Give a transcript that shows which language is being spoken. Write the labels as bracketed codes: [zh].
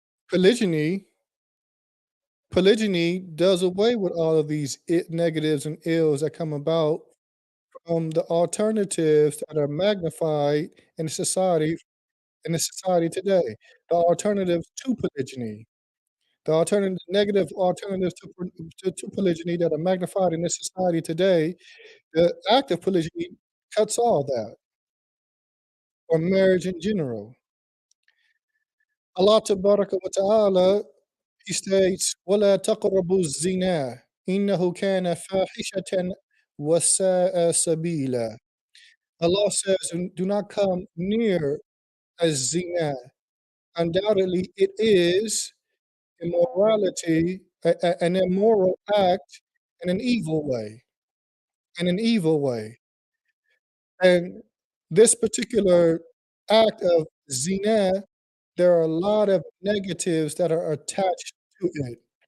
[en] polygyny polygyny does away with all of these negatives and ills that come about from the alternatives that are magnified in society today. The alternatives to polygyny, the alternative negative alternatives to polygyny that are magnified in this society today, the act of polygyny cuts all that, or marriage in general. [ar] Allah Tabaraka wa Ta'ala, [en] He states, [ar] وَلَا تَقْرَبُوا الزِّنَا إِنَّهُ كَانَ فَاحِشَةً وَسَاءَ سَبِيلًا. [en] Allah says, "Do not come near as zina. Undoubtedly, it is immorality, an immoral act in an evil way, in an evil way." And this particular act of zina, there are a lot of negatives that are attached to it.